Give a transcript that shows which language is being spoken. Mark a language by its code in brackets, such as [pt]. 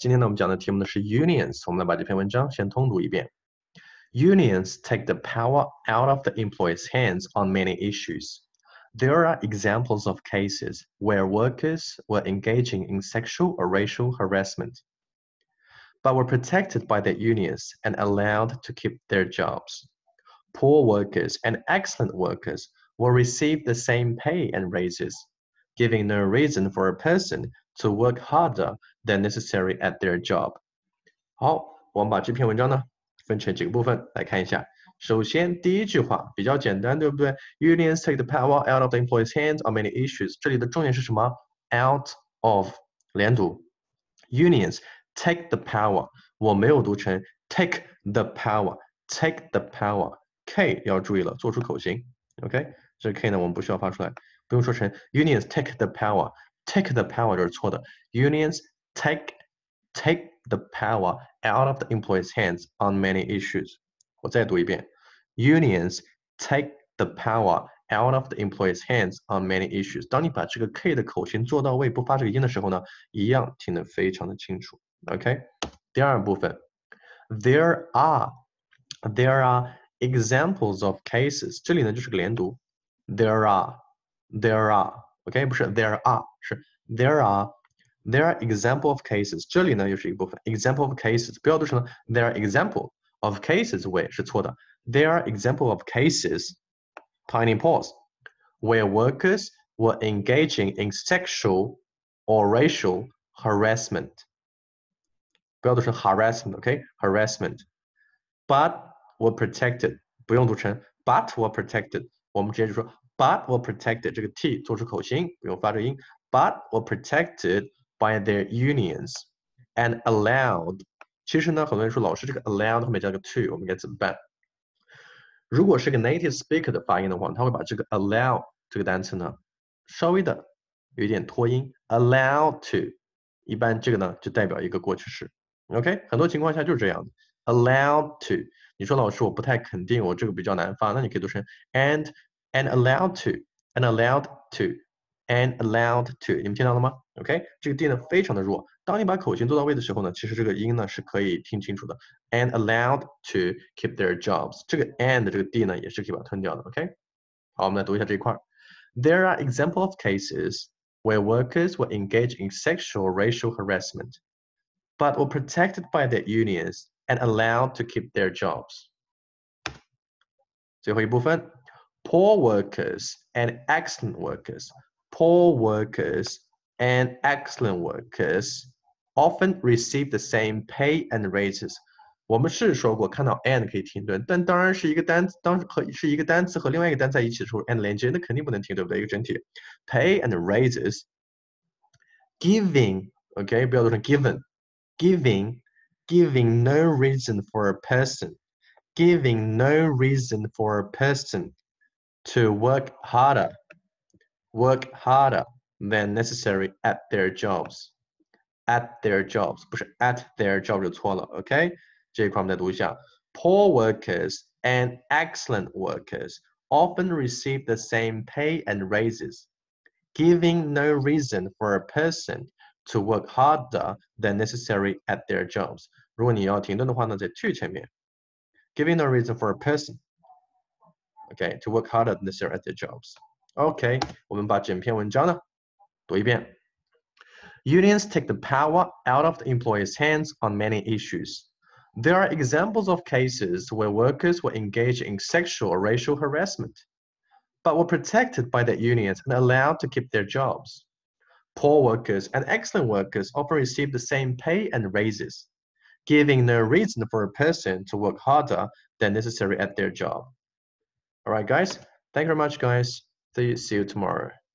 [zh] 今天呢，我们讲的题目呢是 Unions。我们来把这篇文章先通读一遍。 [en] Unions take the power out of the employees' hands on many issues. There are examples of cases where workers were engaging in sexual or racial harassment, but were protected by their unions and allowed to keep their jobs. Poor workers and excellent workers will receive the same pay and raises, giving no reason for a person to work harder than necessary at their job. [zh] 好，我们把这篇文章呢分成几个部分来看一下。首先，第一句话比较简单，对不对 ？ [en] Unions take the power out of the employees' hands on many issues。 [zh] 这里的重点是什么 ？Out of 连读 ， [en] Unions take the power。 [zh] 我没有读成 [en] take the power，take the power。 [zh] K 要注意了，做出口型。 [en] OK， [zh] 这 K 呢我们不需要发出来，不用说成 [en] Unions take the power。Take the power [zh] 这是错的 [en] ，Unions take the power out of the employees' hands on many issues。 [zh] 我再读一遍 [en] ，Unions take the power out of the employees' hands on many issues。 [zh] 当你把这个 K 的口型做到位，不发这个音的时候呢，一样听得非常的清楚。 [en] OK， [zh] 第二部分 [en] ，there are examples of cases， [zh] 这里呢就是个连读 [en] ，there are。OK， 不是 there are， 是 there are example of cases。 [zh] 这里呢又是一部分 [en] example of cases， [zh] 不要读成 [en] there are example of cases where [zh] 是错的 [en] ，there are example of cases tiny pause where workers were engaging in sexual or racial harassment。 [zh] 不要读成 [en] harassment，OK，harassment，but were protected， [zh] 不用读成 [en] but were protected， [zh] 我们直接就说。 [en] But were protected， [zh] 这个 t 做出口型，不用发这个音。 [en] But were protected by their unions and allowed。 [zh] 其实呢，很多人说老师这个 allowed 后面加个 to， 我们该怎么办？如果是个 native speaker 的发音的话，他会把这个 allow 这个单词呢，稍微的有一点拖音 ，allow to， 一般这个呢就代表一个过去式。 OK， 很多情况下就是这样的 ，allowed to。你说老师我不太肯定，我这个比较难发，那你可以读成 [en] and allowed to， and allowed to， [zh] and allowed to， 你们听到了吗 ？OK， 这个 D 呢非常的弱。当你把口型做到位的时候呢，其实这个音呢是可以听清楚的。 [en] And allowed to keep their jobs， [zh] 这个 and 这个 D 呢也是可以把它吞掉的。 OK， 好，我们来读一下这一块。 [en] There are example of cases where workers were engaged in sexual or racial harassment, but were protected by their unions and allowed to keep their jobs。 [zh] 最后一部分。 [en] Poor workers and excellent workers. Poor workers and excellent workers often receive the same pay and raises. [zh] 我们是说过，看到 and 可以停顿，但当然是一个单词，是一个单词和另外一个单词在一起的时候 and 连接，那肯定不能停，对不对？一个整体 [en] pay and raises. Giving, OK， 不要读成 given. Giving no reason for a person. Giving no reason for a person to work harder than necessary at their jobs. At their jobs [zh] 不是 [en] at their job [zh] 就错了 [en] ，OK？ [zh] 这一块我们再读一下 [en] ：Poor workers and excellent workers often receive the same pay and raises, giving no reason for a person to work harder than necessary at their jobs. [zh] 如果你要停顿的话呢，在 to 前面 [en] ，giving no reason for a person。Okay, to work harder than necessary at their jobs. [zh] Okay, 我们把整篇文章呢读一遍。 [en] Unions take the power out of the employees' hands on many issues. There are examples of cases where workers were engaged in sexual or racial harassment, but were protected by their unions and allowed to keep their jobs. Poor workers and excellent workers often receive the same pay and raises, giving no reason for a person to work harder than necessary at their job. All right, guys. Thank you very much, guys. See you tomorrow.